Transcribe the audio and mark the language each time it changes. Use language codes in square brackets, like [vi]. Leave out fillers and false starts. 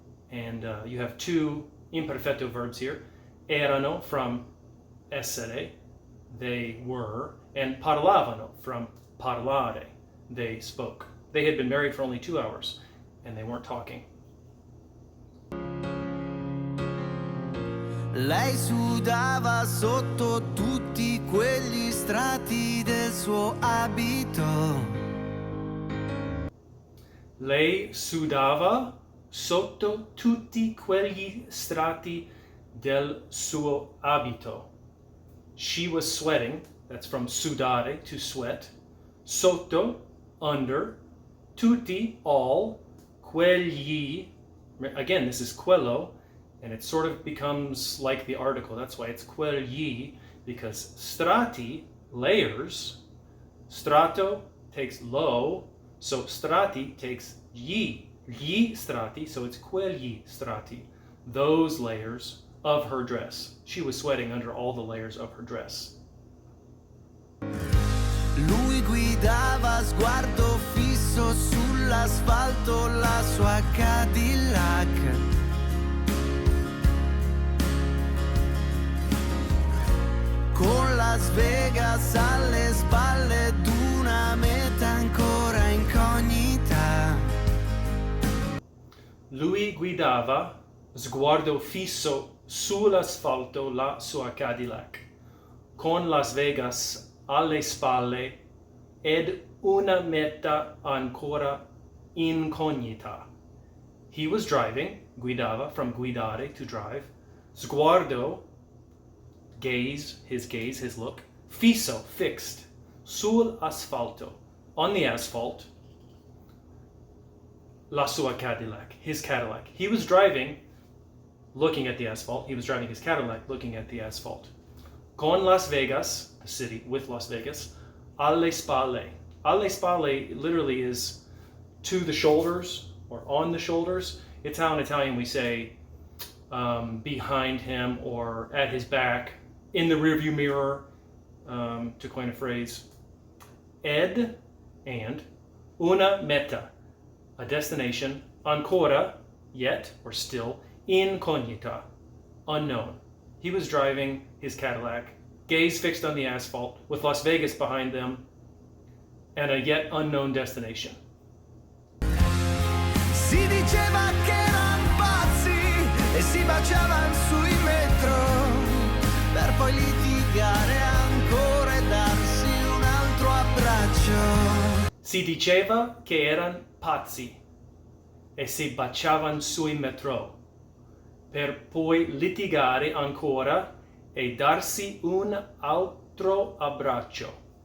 [en] And you have 2 imperfetto verbs here. Erano from essere, they were, and parlavano from parlare, they spoke. They had been married for only 2 hours, and they weren't talking. [it] Lei sudava sotto tutti quegli strati del suo abito. Lei sudava sotto tutti quegli strati del suo abito. [en] She was sweating, that's from sudare, to sweat, sotto, under, tutti, all, quegli, again, this is quello, and it sort of becomes like the article. That's why it's quegli, because strati, layers, strato takes low, so strati takes [it] gli strati, [en] so it's [it] quegli strati, [en] those layers of her dress. She was sweating under all the layers of her dress. [it] Lui guidava sguardo fisso sull'asfalto la sua Cadillac. Con Las Vegas alle spalle d'una meta ancora incognita. Lui guidava sguardo fisso sull'asfalto la sua Cadillac, con Las Vegas alle spalle ed una meta ancora incognita. [en] He was driving, guidava, from guidare, to drive, sguardo, gaze, his look, fisso, fixed, [it] sul asfalto, [en] on the asphalt, [it] la sua Cadillac, [en] his Cadillac. He was driving, looking at the asphalt. He was driving his Cadillac, looking at the asphalt. Con Las Vegas, the city with Las Vegas, [it] alle spalle. Alle spalle [en] literally is to the shoulders or on the shoulders. It's how in Italian we say behind him or at his back, in the rearview mirror, to coin a phrase. Ed, and, [it] una meta, [en] a destination, ancora, yet, or still, incognita, unknown. He was driving his Cadillac, gaze fixed on the asphalt, with Las Vegas behind them, and a yet unknown destination. [it] Si diceva che erano pazzi e si baciavano sui metro per poi litigare ancora e darsi un altro abbraccio. Si diceva che erano pazzi e si baciavano sui metro per poi litigare ancora e darsi un altro abbraccio.